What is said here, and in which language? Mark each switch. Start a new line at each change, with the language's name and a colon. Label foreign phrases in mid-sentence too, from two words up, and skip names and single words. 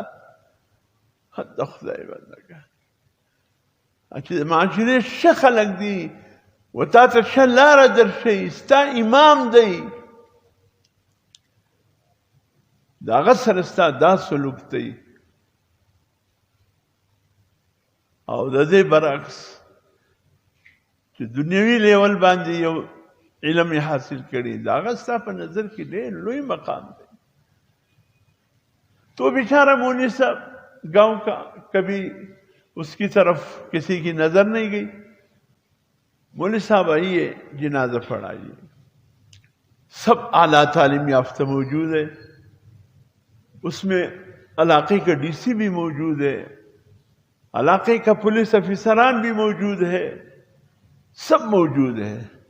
Pashto: حد خدای بندګان چې د معاشرې ښه خلک دي و تا ته ښه لاره درښیي، ستا امام دی، د هغه سره ستا دا سلوک دی. او د دې برعکس چې دنیوي لیول باندې یو علم حاصل کړي، د هغه ستا په نظر کې ډېر لوی مقام دی.
Urdu: تو بیچارہ مولوی صاحب گاؤں کا، کبھی اس کی طرف کسی کی نظر نہیں گئی. مولوی صاحب آئیے، جنازہ پڑھائیے. سب اعلیٰ تعلیم یافتہ موجود ہے، اس میں علاقے کا ڈی سی بھی موجود ہے، علاقے کا پولیس افسران بھی موجود ہے، سب موجود ہیں.